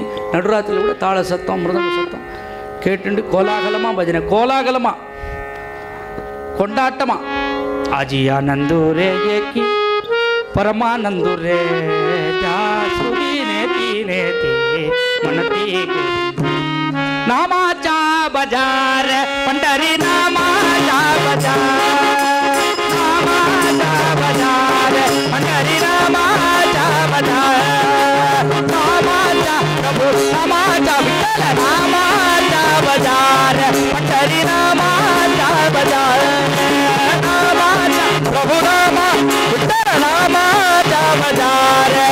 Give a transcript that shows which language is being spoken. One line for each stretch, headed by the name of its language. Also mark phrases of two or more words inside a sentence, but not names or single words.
Tamil: நடுராத்திரியில் கூட தாள சத்தம் மிருதங்க சத்தம் கேட்டுண்டு கோலாகலமாக பஜனை, கோலாகலமாக கொண்டாட்டமா.
Marathi: आजि आनंदु रे एकी परमानंदु रे जे श्रुती नेति नेति म्हणती नामाचा बाजार पंडरी नामाचा बाजार, नामाचा बाजार पंडरी नामाचा बाजार, नामाचा प्रभु नामाचा विठ्ठल नामाचा बाजार पंडरी नामाचा बाजार, नामाचा प्रभु नामा विठ्ठल नामाचा बाजार.